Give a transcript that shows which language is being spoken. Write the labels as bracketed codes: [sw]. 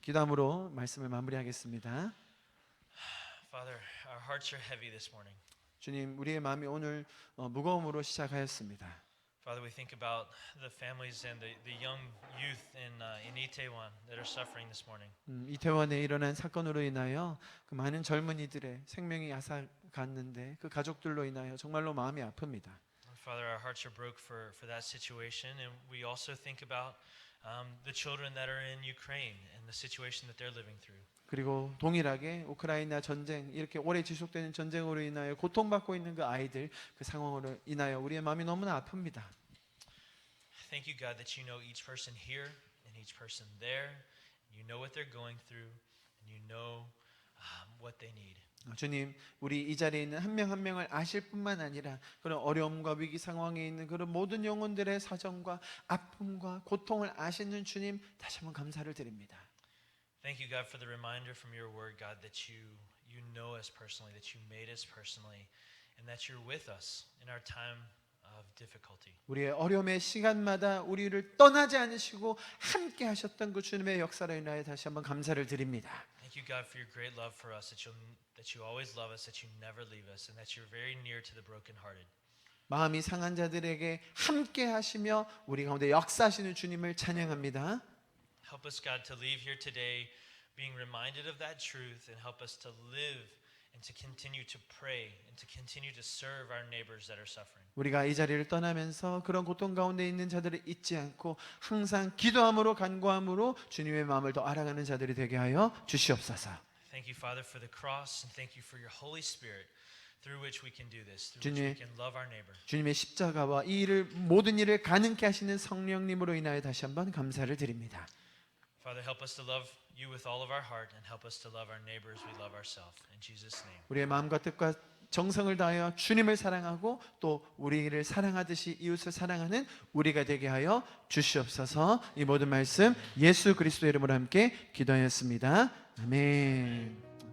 [ko] 기도함으로 말씀을 마무리하겠습니다. [en] Father, our hearts are heavy this morning. [ko] 주님, 우리의 마음이 오늘 무거움으로 시작하였습니다. [en] Father, we think about the families and the young youth in Itaewon that are suffering this morning. [ko] 이태원에 일어난 사건으로 인하여 그 많은 젊은이들의 생명이 앗아갔는데 그 가족들로 인하여 정말로 마음이 아픕니다. [en] Father, our hearts are broke for that situation, and we also think about the children that are in Ukraine and the situation that they're living through. [ko] 그리고 동일하게 우크라이나 전쟁 이렇게 오래 지속되는 전쟁으로 인하여 고통받고 있는 그 아이들 그 상황으로 인하여 우리의 마음이 너무나 아픕니다. [en] Thank you, God, that you know each person here and each person there. You know what they're going through, and you know what they need. [ko] 주님, 우리 이 자리에 있는 한 명 한 명을 아실 뿐만 아니라 그런 어려움과 위기 상황에 있는 그런 모든 영혼들의 사정과 아픔과 고통을 아시는 주님 다시 한번 감사를 드립니다. [en] Thank you, God, for the reminder from your word, God, that you know us personally, that you made us personally, and that you're with us in our time of difficulty. [ko] 우리의 어려움의 시간마다 우리를 떠나지 않으시고 함께 하셨던 그 주님의 역사로 인하여 다시 한번 감사를 드립니다. [en] Thank you, God, for your great love for us, that you always love us, that you never leave us, and that you're very near to the brokenhearted. [ko] 마음이 상한 자들에게 함께 하시며 우리 가운데 역사하시는 주님을 찬양합니다. [en] Help us, God, to leave here today being reminded of that truth, and help us to live and to continue to pray and to continue to serve our neighbors that are suffering. [ko] 우리가 이 자리를 떠나면서 그런 고통 가운데 있는 자들을 잊지 않고 항상 기도함으로 간구함으로 주님의 마음을 더 알아가는 자들이 되게 하여 주시옵소서. [en] Thank you, Father, for the cross, and thank you for your Holy Spirit through which we can do this, through which we can love our neighbor. [ko] 주님의 십자가와 이 일을 모든 일을 가능케 하시는 성령님으로 인하여 다시 한번 감사를 드립니다. [en] Father, help us to love you with all of our heart, and help us to love our neighbors we love ourselves. In Jesus' name. [ko] 우리의 마음과 뜻과 정성을 다하여 주님을 사랑하고 또 우리를 사랑하듯이 이웃을 사랑하는 우리가 되게 하여 주시옵소서. 이 모든 말씀 예수 그리스도의 이름으로 함께 기도하였습니다. 아멘.